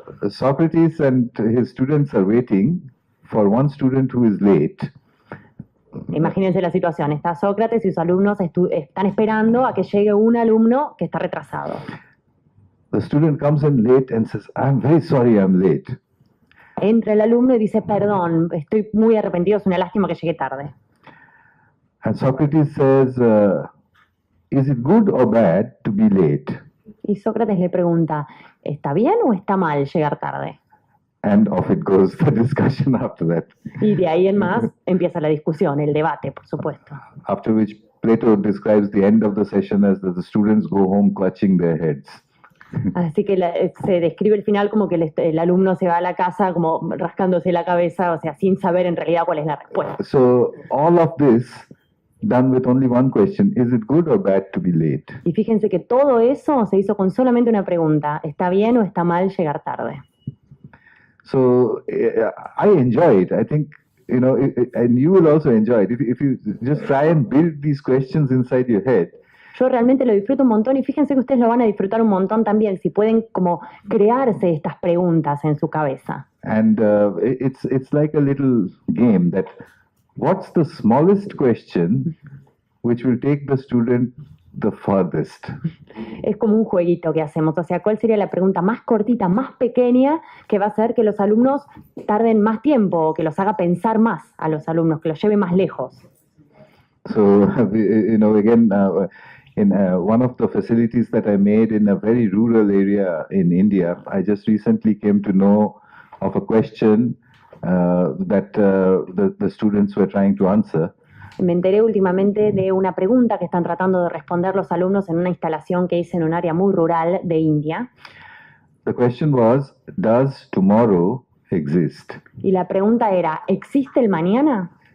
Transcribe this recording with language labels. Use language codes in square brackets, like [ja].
[en] Socrates and his students are waiting for one student who is late. [es] Imagínense la situación. Está Sócrates y sus alumnos están esperando a que llegue un alumno que está retrasado. [en] The student comes in late and says, I'm very sorry I'm late. [es] Entra el alumno y dice, perdón, estoy muy arrepentido, es una lástima que llegué tarde. [en] And Socrates says, is it good or bad to be late? [es] Y Sócrates le pregunta, ¿está bien o está mal llegar tarde? [en] And off it goes, the discussion after that. [es] Y de ahí en más empieza la discusión, el debate, por supuesto. [en] After which Plato describes the end of the session as the students go home clutching their heads. [es] Así que se describe el final como que el alumno se va a la casa como rascándose la cabeza, o sea, sin saber en realidad cuál es la respuesta. [en] So all of this done with only one question, is it good or bad to be late? [es] Y fíjense que todo eso se hizo con solamente una pregunta, ¿está bien o está mal llegar tarde? [en] So I enjoy it. I think, and you will also enjoy it. If you just try and build these questions inside your head. [es] Yo realmente lo disfruto un montón y fíjense que ustedes lo van a disfrutar un montón también si pueden como crearse estas preguntas en su cabeza. [en] And it's like a little game that what's the smallest question which will take the student the farthest? [es] Es como un jueguito que hacemos, o sea, ¿cuál sería la pregunta más cortita, más pequeña que va a hacer que los alumnos tarden más tiempo o que los haga pensar más a los alumnos, que los lleve más lejos? [en] So, again, in one of the facilities that I made in a very rural area in India, I just recently came to know of a question that the students were trying to answer. [es] Me enteré últimamente de una pregunta que están tratando de responder los alumnos en una instalación que hice en un área muy rural de India. [en] The question was, does tomorrow exist? [es] Y la pregunta era, ¿existe el mañana?